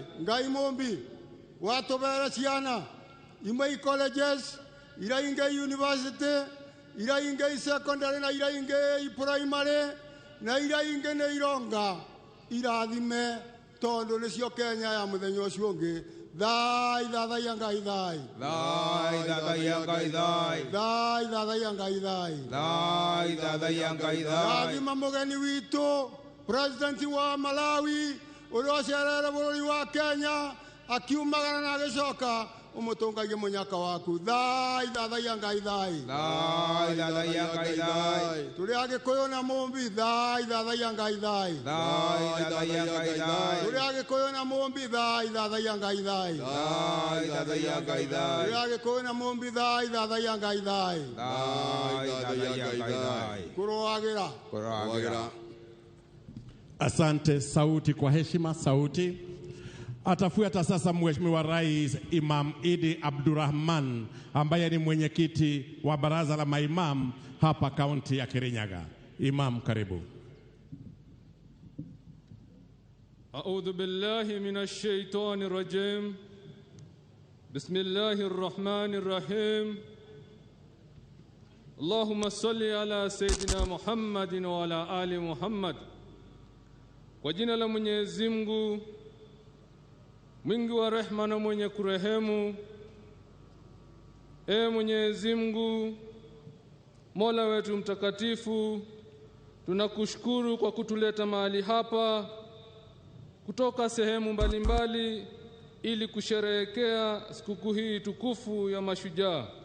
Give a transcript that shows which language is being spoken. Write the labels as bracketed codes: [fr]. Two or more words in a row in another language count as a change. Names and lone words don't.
[ki] Ngai mũmbi watũbere ciana imwe colleges, iria ingĩ university, iria ingĩ secondary na iria ingĩ primary na iria ingĩ nĩ ironga irathime tondũ nĩcio Kenya ya mũthenya ũcio ũngĩ. Thai thadaya Ngai thai, Thai thadaya gaithai, thai thadaya Ngai thai, Thai thadaya gaithai. rathima mũgeni witũ president wa Malawi ũrĩa ũcerere bũrũri wa Kenya akiumagara na agĩcoka umutungagie munyaka waku thai thathaia ngai thai thai thathaia ngai thai turi agikuyu na mumbi thai thathaia ngai thai thai thathaia ngai thai turi agikuyu na mumbi thai thathaia ngai thai thai thathaia ngai thai turi agikuyu na mumbi thai thathaia ngai thai thai thathaia ngai thai kuroagira. [sw] Asante, sauti kwa heshima, sauti. Atafuata sasa Mheshimiwa Rais Imam Idi Abdurrahman ambaye ni mwenyekiti wa baraza la maimam hapa kaunti ya Kirinyaga. Imam, karibu. [ar] أعوذ بالله من الشيطان الرجيم. بسم الله الرحمن الرحيم. اللهم صل على سيدنا محمد وعلى آل محمد. [sw] Kwa jina la Mwenyezi Mungu mwingi wa rehema na mwenye kurehemu. Mwenyezi Mungu Mola wetu mtakatifu, tunakushukuru kwa kutuleta mahali hapa kutoka sehemu mbalimbali ili kusherehekea sikukuu hii tukufu ya Mashujaa.